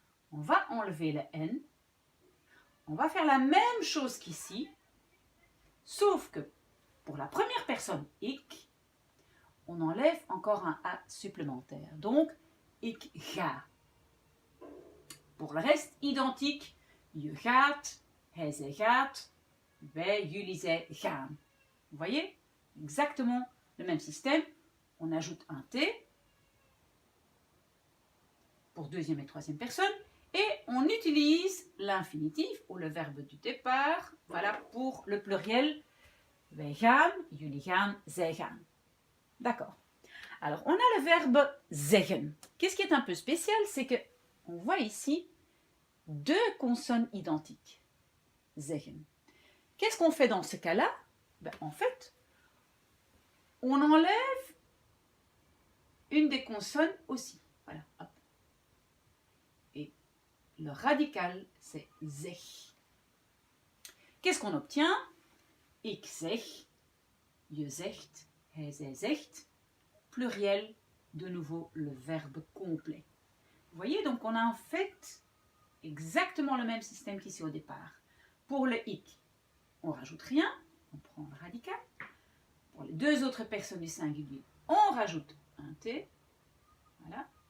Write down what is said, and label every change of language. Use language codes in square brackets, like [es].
[fr] On va enlever le n. On va faire la même chose qu'ici, sauf que pour la première personne, ik, on enlève encore un a supplémentaire. Donc, [nl] ik ga. [fr] Pour le reste, identique. [nl] Je gaat, hij, zij gaat, wij, jullie, zij gaan. [fr] Vous voyez? Exactement le même système. On ajoute un T pour deuxième et troisième personne et on utilise l'infinitif ou le verbe du départ, voilà, pour le pluriel. [nl] Wij gaan, jullie gaan, zij gaan. [fr] D'accord. Alors, on a le verbe zeggen. Qu'est-ce qui est un peu spécial, c'est que on voit ici deux consonnes identiques. Zeggen. Qu'est-ce qu'on fait dans ce cas-là? En fait, on enlève une des consonnes aussi. Voilà. Hop. Et le radical, c'est zeg. Qu'est-ce qu'on obtient? [nl] Ik zeg, je zegt, hij, zij zegt. [fr] Pluriel, de nouveau le verbe complet. Vous voyez, donc on a en fait exactement le même système qu'ici au départ. Pour le ik, on ne rajoute rien, on prend le radical. Pour les deux autres personnes du singulier, on rajoute un t. Voilà.